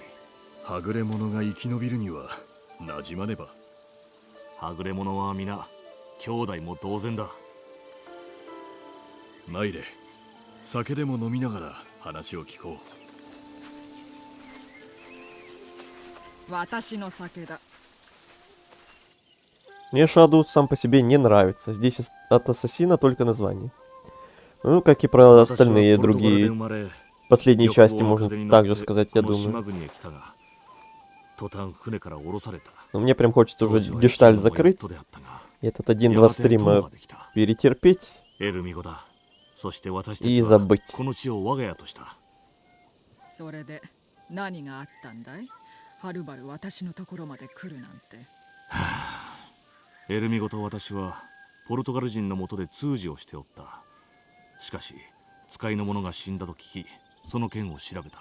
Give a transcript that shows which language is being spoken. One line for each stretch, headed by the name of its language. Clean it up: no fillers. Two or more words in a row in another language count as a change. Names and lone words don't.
Japanese: はぐれ者が生き延びるにはなじまねば。はぐれ者は皆兄弟も同然だ。参れ、酒でも飲みながら話を聞こう。私の酒だ。
Russian: Мне Shadow сам по себе не нравится. Здесь от ассасина только название. Ну, как и про остальные другие последние части, можно также сказать, я думаю. Но мне прям хочется уже гештальт закрыть. И этот 1-2 стрима перетерпеть и забыть.
Japanese: それで何があったんだい？はるばる私のところまで来るなんて。エルミゴと私はポルトガル人のもとで通詞をしておった。しかし使いの者が死んだと聞き、その件を調べた。